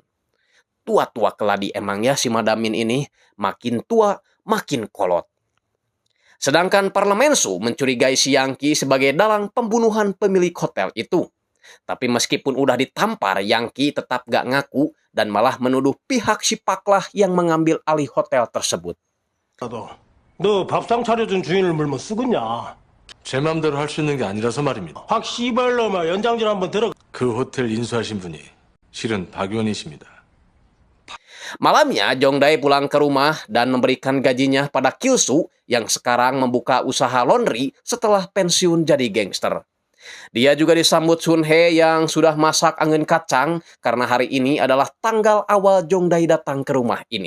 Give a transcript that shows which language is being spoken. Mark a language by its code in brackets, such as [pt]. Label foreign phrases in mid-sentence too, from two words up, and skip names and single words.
[id] Tua-tua keladi emangnya si Madamin ini, makin tua makin kolot. Sedangkan Parlemen Su mencurigai si Yangki sebagai dalang pembunuhan pemilik hotel itu. Tapi meskipun udah ditampar, Yangki tetap gak ngaku dan malah menuduh pihak si Paklah yang mengambil alih hotel tersebut. [ko] 너 밥상 차려준 주인을 물면 쓰겠냐? 제 맘대로 할 수 있는 게 아니라서 말입니다. 확 씨발놈아 연장질 한번 들어. 그 호텔 인수하신 분이 실은 박 의원이십니다. [id] Malamnya, Jongdae pulang ke rumah dan memberikan gajinya pada Kilsu yang sekarang membuka usaha laundry setelah pensiun jadi gangster. Dia juga disambut Sun He yang sudah masak angin kacang karena hari ini adalah tanggal awal Jongdae datang ke rumah ini.